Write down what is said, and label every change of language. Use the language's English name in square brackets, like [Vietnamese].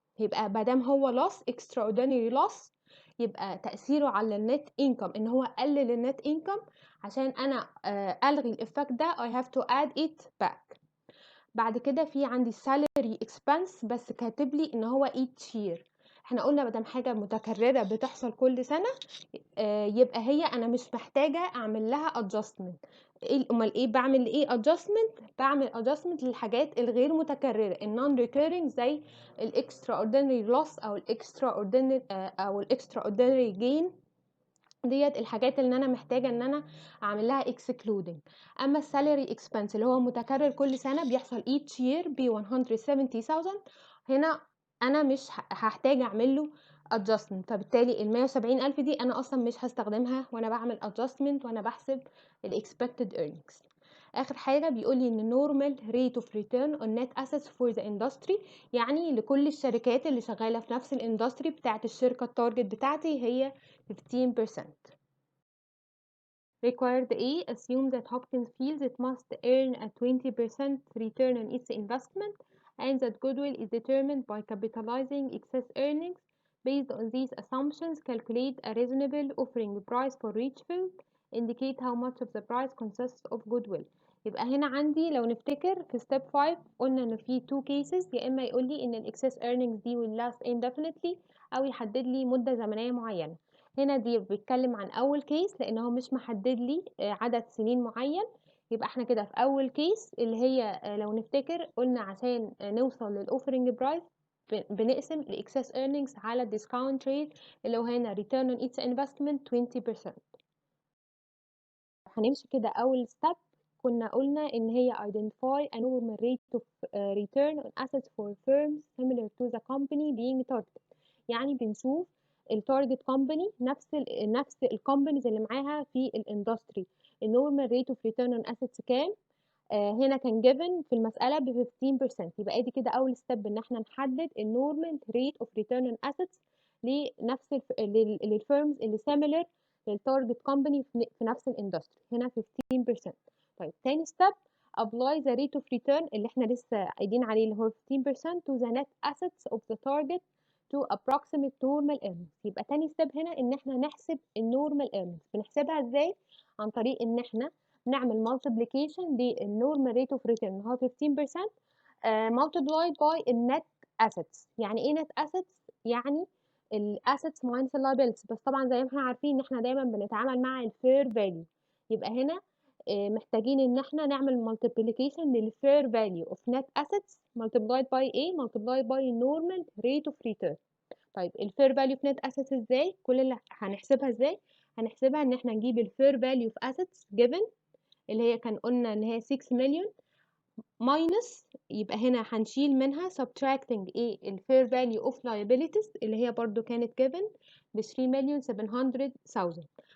[Arabic] يبقى مادام هو لوس اكسترا اوردينري لوس يبقى تأثيره على النت انكم ان هو قلل النت انكم. عشان انا الغي الافكت ده [English] I have to add it back. [Arabic] بعد كده في عندي salary expense بس كاتب لي ان هو [English] each year. [Arabic] احنا قلنا مادام حاجه متكرره بتحصل كل سنه يبقى هي انا مش محتاجه اعمل لها adjustment. امال ايه بعمل؟ ايه adjustment؟ بعمل adjustment للحاجات الغير متكرره النون ريكيرنج زي الاكسترا اوردينري لوس او الاكسترا اوردينري جين. ديت الحاجات اللي انا محتاجه ان انا اعمل لها excluding. اما السالري اكسبنس اللي هو متكرر كل سنه بيحصل [English] each year [Arabic] ب 170,000 هنا انا مش هحتاج اعمل له adjustment. فبالتالي ال 170,000 دي انا اصلا مش هستخدمها وانا بعمل adjustment وانا بحسب ال expected earnings. اخر حاجه بيقول لي ان [English] normal rate of return on net assets for the industry، [Arabic] يعني لكل الشركات اللي شغاله في نفس الاندستري بتاعت الشركه التارجت بتاعتي هي 15%. [English] Required A assume that Hopkins feels it must earn a 20% return on its investment and that Goodwill is determined by capitalizing excess earnings. Based on these assumptions, calculate a reasonable offering price for each field. Indicate how much of the price consists of Goodwill. [Arabic] يبقى هنا عندي لو نفتكر في step 5 قلنا ان في 2 cases، يا اما يقول لي ان ال excess earnings دي [English] will last indefinitely [Arabic] او يحدد لي مدة زمنية معينة. هنا دي بيتكلم عن اول كيس لان هو مش محدد لي عدد سنين معين. يبقى احنا كده في اول كيس اللي هي لو نفتكر قلنا عشان نوصل للاوفرنج برايس بنقسم الاكسس ايرنينجز على الديسكاونت ريت اللي هو هنا [English] return on its investment [Arabic] 20%. هنمشي كده اول ستيب كنا قلنا ان هي [English] identify a normal rate of return on assets for firms similar to the company being targeted. [Arabic] يعني بنشوف التارجت كومباني نفس الكومبانيز اللي معاها في الاندستري النورمال ريت اوف ريتيرن اون اسيتس كام. هنا كان جيفن في المساله ب 15%. يبقى ادي كده اول ستيب ان احنا نحدد النورمال ريت اوف ريتيرن اون اسيتس لنفس للفيرمز اللي سيميلر للتارجت كومباني في نفس الاندستري هنا 15%. طيب تاني ستيب [English] apply the rate of return [Arabic] اللي احنا لسه قايلين عليه اللي هو 15% [English] to the net assets of the target to approximate normal earnings. [Arabic] يبقى تاني ستيب هنا ان احنا نحسب النورمال earnings. بنحسبها ازاي؟ عن طريق ان احنا نعمل multiplication للنورمال ريت اوف ريتيرن اللي هو 15% [English] multiplied by [Arabic] النت assets. يعني ايه net assets؟ يعني الاسيتس minus liabilities، بس طبعا زي ما احنا عارفين ان احنا دايما بنتعامل مع الفير فاليو. يبقى هنا محتاجين ان احنا نعمل multiplication للفير فاليو of net assets multiplied by ايه [English] multiplied by normal rate of return. [Arabic] طيب الفير فاليو في نت اسيتس ازاي؟ كل اللي هنحسبها ازاي؟ هنحسبها ان احنا نجيب الفير فاليو في اسيتس جيفن اللي هي كان قلنا ان هي 6 مليون ماينس، يبقى هنا هنشيل منها subtracting ايه الفير فاليو اوف liabilities اللي هي برضو كانت given ب 3 مليون 700,000.